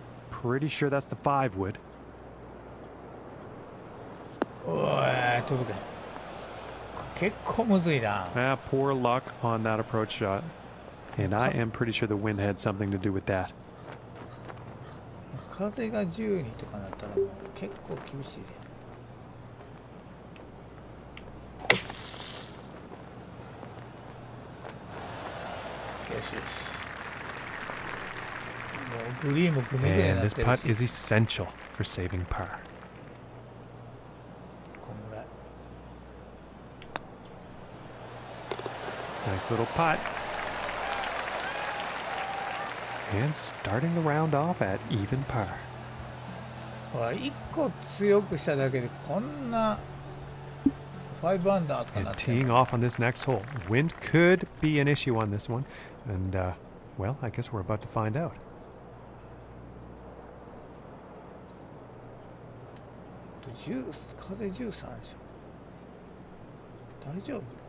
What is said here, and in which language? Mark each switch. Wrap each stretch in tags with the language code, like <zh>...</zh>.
<en>Pretty sure that's the 5 wood. Poor luck on that approach shot. And I am pretty sure the wind had something to do with that.</en> <ja>風が12とかなったらもう結構厳しいね。よしよし。もうグリーンもグネグネになってるし。</ja> <en>And this putt is essential for saving par.</en> <ja>こんぐらい。</ja> <en>Nice little putt. And starting the round off at even par.</en> <ja>ほら、1個強くしただけでこんな5アンダーとかなってる。</ja> <en>And teeing off on this next hole. Wind could be an issue on this one. And, well, I guess we're about to find out.</en> <ja>風13でしょ。大丈夫？</ja>